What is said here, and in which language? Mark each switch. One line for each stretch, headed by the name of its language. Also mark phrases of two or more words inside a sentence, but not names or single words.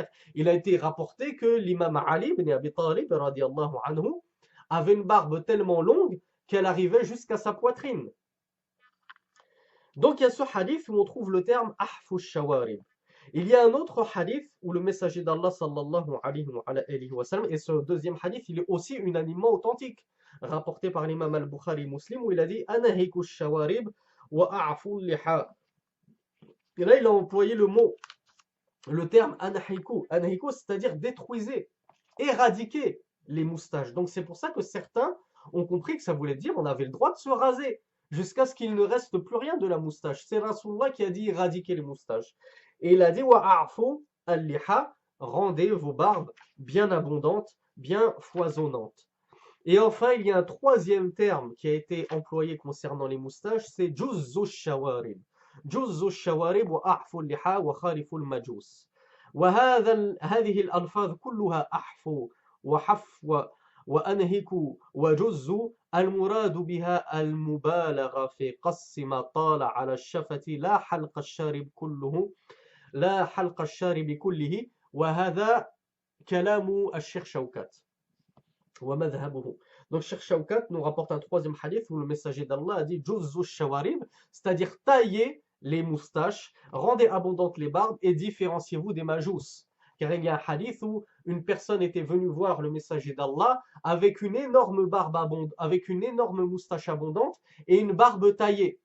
French: Il a été rapporté que l'imam Ali ibn Abi Talib
Arabic: رضي الله عنه
French: avait une barbe tellement longue qu'elle arrivait jusqu'à sa poitrine. Donc il y a ce hadith où on trouve le terme
Arabic: أحفوا شوارب.
French: Il y a un autre hadith où le messager d'Allah
Arabic: صلى الله عليه وسلم,
French: et ce deuxième hadith, il est aussi unanimement authentique, rapporté par l'imam al-Bukhari Muslim, où il a dit
Arabic: أنهكوا شوارب وأعفوا لحى.
French: Et là, il a employé le mot le terme anahiku, c'est-à-dire détruisez, éradiquez les moustaches. Donc c'est pour ça que certains ont compris que ça voulait dire on avait le droit de se raser jusqu'à ce qu'il ne reste plus rien de la moustache. C'est Rasulullah qui a dit éradiquer les moustaches. Et il a dit
Arabic: وأعفوا اللحى,
French: rendez vos barbes bien abondantes, bien foisonnantes. Et enfin, il y a un troisième terme qui a été employé concernant les moustaches, c'est
Arabic: جزوا شوارب. جزوا شوارب وأعفوا اللحى وخالفوا المجوس. هذه الألفاظ كلها أحفو وحفو وأنهك وجز المراد بها المبالغة في قص ما طال على الشفة لا حلق الشارب كله لا حلق الشارب كله وهذا كلام الشيخ شوكات ومذهبه.
French: Donc Cheikh Shawkat nous rapporte un troisième hadith où le messager d'Allah a dit
Arabic: جزوا شوارب,
French: c'est-à-dire taillez les moustaches, rendez abondantes les barbes et différenciez-vous des majous. Car il y a un hadith où une personne était venue voir le messager d'Allah avec une énorme barbe abondante, avec une énorme moustache abondante et une barbe taillée.